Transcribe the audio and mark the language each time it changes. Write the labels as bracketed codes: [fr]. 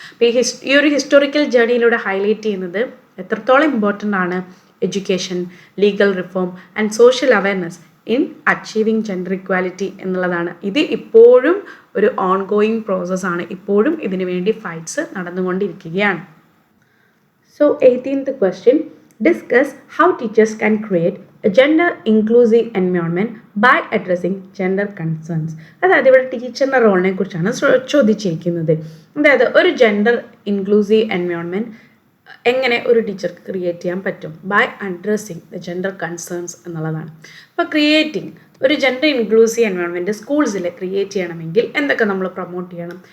[ml] അപ്പോൾ ഈ ഒരു ഹിസ്റ്റോറിക്കൽ ജേർണിയിലൂടെ ഹൈലൈറ്റ് ചെയ്യുന്നത് എത്രത്തോളം ഇമ്പോർട്ടൻ്റ് ആണ് education, legal reform and social awareness [en] in achieving gender equality [ml] എന്നുള്ളതാണ്. ഇത് ഇപ്പോഴും ഒരു ഓൺഗോയിങ് പ്രോസസ്സാണ്. ഇപ്പോഴും ഇതിനു വേണ്ടി ഫൈറ്റ്സ് നടന്നുകൊണ്ടിരിക്കുകയാണ്. [en] So 18th question, discuss how teachers can create a gender inclusive environment by addressing gender concerns. [ml] അതായത് ഇവിടെ ടീച്ചറിൻ്റെ റോളിനെ കുറിച്ചാണ് ചോദിച്ചിരിക്കുന്നത്. അതായത് ഒരു ജെൻഡർ ഇൻക്ലൂസീവ് എൻവയോൺമെൻറ്റ് എങ്ങനെ ഒരു ടീച്ചർക്ക് ക്രിയേറ്റ് ചെയ്യാൻ പറ്റും [en] by addressing the gender concerns [ml] എന്നുള്ളതാണ്. അപ്പോൾ ക്രിയേറ്റിംഗ് ഒരു ജെൻഡർ ഇൻക്ലൂസീവ് എൻവയോൺമെൻറ്റ് സ്കൂൾസിൽ ക്രിയേറ്റ് ചെയ്യണമെങ്കിൽ എന്തൊക്കെ നമ്മൾ പ്രൊമോട്ട് ചെയ്യണം?